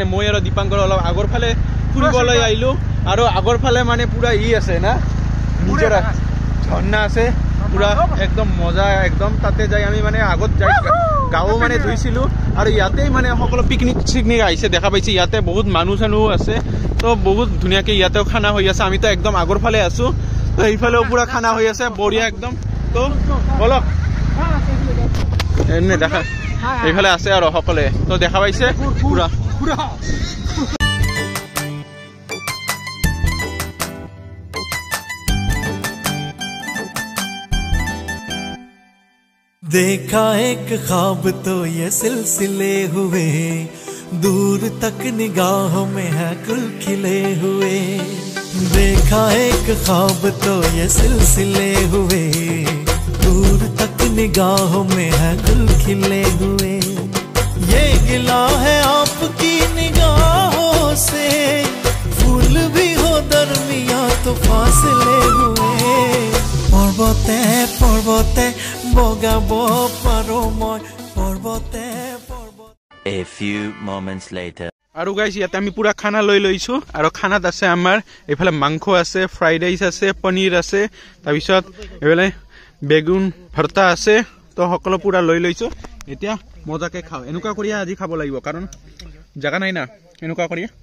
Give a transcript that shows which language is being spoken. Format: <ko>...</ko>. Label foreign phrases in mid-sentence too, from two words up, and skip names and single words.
<as>মই আৰু দীপাংকৰ অলপ আগৰ ফালে ফুৰিবলৈ আহিলো আৰু আগৰ ফালে মানে পুৰা ই আছে না নিজৰা ঝৰ্ণা আছে পুৰা একদম মজা একদম তাতে যাই আমি মানে আগত যাই গাঁও মানে ধুইছিলো আৰু ইয়াতেই মানে সকলো পিকনিক আহিছে দেখা পাইছে ইয়াতে বহুত মানুহ আছে তো বহুত ধুনীয়াকে ইয়াতেও খানা হৈ আছে আমিতো একদম আগৰ ফালে আছো তো এইফালেও পুৰা খানা হৈ আছে বঢ়িয়া একদম তো বলক এনে দেখা এইফালে আছে আৰু সকলে তো দেখা পাইছে পুৰা</as> <hi>देखा एक ख्वाब तो ये सिलसिले हुए दूर तक निगाहों में है गुल खिले हुए देखा एक ख्वाब तो ये सिलसिले हुए दूर तक निगाहों में है गुल खिले हुए ये गिला है आपकी निगाहों से फूल भी हो दरमिया तो फासले हुए पर्वते</hi> <as>বগাব পাৰো মই পৰ্বতে</as> <en>A few moments later</en> <as>আৰু গাইস ইয়াতে আমি পুৰা খানা লৈ লৈছো আৰু খানাত আছে আমাৰ এফালে মাংস আছে ফ্ৰাইড ৰাইচ আছে পনীৰ আছে তাৰ পিছত এফালে বেগুন ভৰ্তা আছে তো সকলো পুৰা লৈ লৈছো এতিয়া মজাকে খাও এনেকুৱা কৰি আজি খাব লাগিব কাৰণ জাগা নাই না এনেকুৱা কৰি</as>